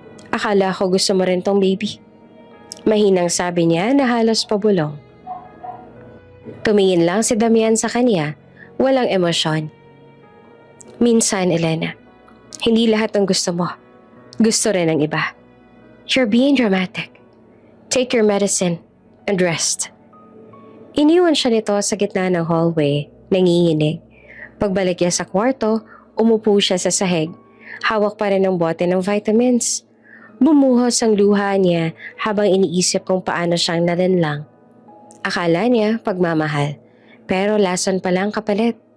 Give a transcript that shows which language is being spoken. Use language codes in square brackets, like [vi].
[tl] Akala ko gusto mo rin tong baby. Mahinang sabi niya na halos pabulong. Tumingin lang si Damian sa kanya, walang emosyon. Minsan, Elena, hindi lahat ng gusto mo. Gusto rin ng iba. [en] You're being dramatic. Take your medicine and rest. [tl] Iniwan siya nito sa gitna ng hallway, nanginginig. Pagbalik niya sa kwarto, umupo siya sa sahig. Hawak pa rin ang bote ng vitamins. Bumuhos ang luha niya habang iniisip kung paano siyang nalinlang. Akala niya pagmamahal, pero lason palang kapalit.